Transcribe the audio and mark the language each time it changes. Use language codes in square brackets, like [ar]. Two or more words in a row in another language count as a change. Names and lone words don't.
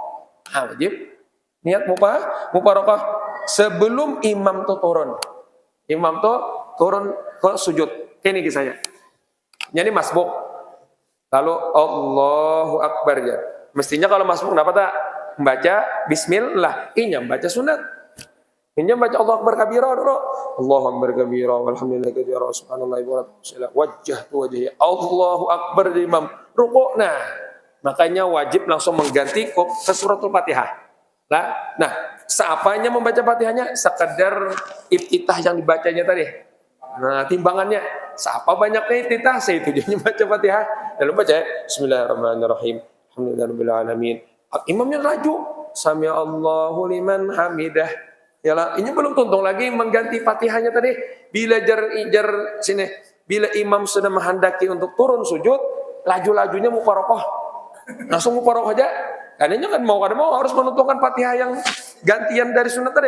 [bjn] Nah, wajib niat mufaraqah sebelum imam tuh turun. Imam tuh turun ke sujud. Ini kisahnya. Jadi masbuk. Lalu [ar] الله أكبر [bjn] ya. Mestinya kalau masbuk dapat tak membaca bismillah, inya baca sunat. Inya baca [ar] الله أكبر كبيرا [bjn] dulu. [ar] الله أكبر كبيرا والحمد لله كثيرا سبحان الله وبحمده وجهت وجهي. الله أكبر [bjn] di imam rukuk. Nah, makanya wajib langsung mengganti ke suratul Fatihah. Nah, seapanya membaca Fatihahnya sekedar iftitah yang dibacanya tadi. Nah, timbangannya seapa banyaknya iftitah, saya itu dia baca Fatihah. Lalu baca [ar] بسم الله الرحمن الرحيم. الحمد لله رب العالمين. [bjn] Imamnya laju. [ar] سمع الله لمن حمده. [bjn] Yalah, ini belum tuntung lagi mengganti Fatihahnya tadi. Bila jar sini, bila imam sudah menghendaki untuk turun sujud, laju-lajunya mufaraqah. Langsung mufaraqah aja. Karena kan mau harus menuntunkan Fatihah yang gantian dari sunat tadi.